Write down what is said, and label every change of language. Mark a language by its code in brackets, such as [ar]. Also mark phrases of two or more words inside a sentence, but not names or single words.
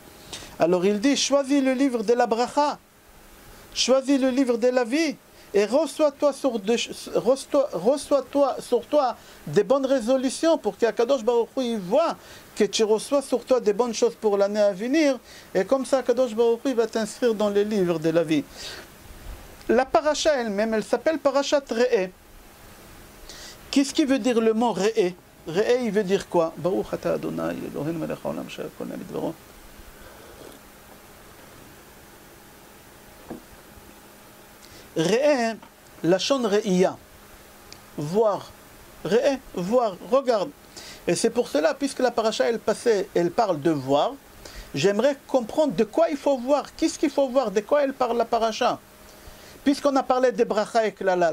[fr] Alors il dit, choisis le livre de la bracha. Choisis le livre de la vie et reçois-toi sur toi des bonnes résolutions pour qu' [he] הקדוש ברוך הוא [fr] voit que tu reçois sur toi des bonnes choses pour l'année à venir. Et comme ça, [he] הקדוש ברוך הוא [fr] va t'inscrire dans les livres de la vie. La paracha elle-même, elle s'appelle [he] פרשת ראה. [fr] Qu'est-ce qui veut dire le mot Re'e? Re'e, il veut dire quoi? [he] ברוך אתה ה' אלוהינו מלך העולם שהכל נאה בדברו. Re'e, לשון ראייה. Voir. [fr] Re'e, voir, regarde. Et c'est pour cela, puisque la paracha, elle parle de voir, j'aimerais comprendre de quoi il faut voir. Qu'est-ce qu'il faut voir? De quoi elle parle la paracha? Puisqu'on a parlé des bracha et klala.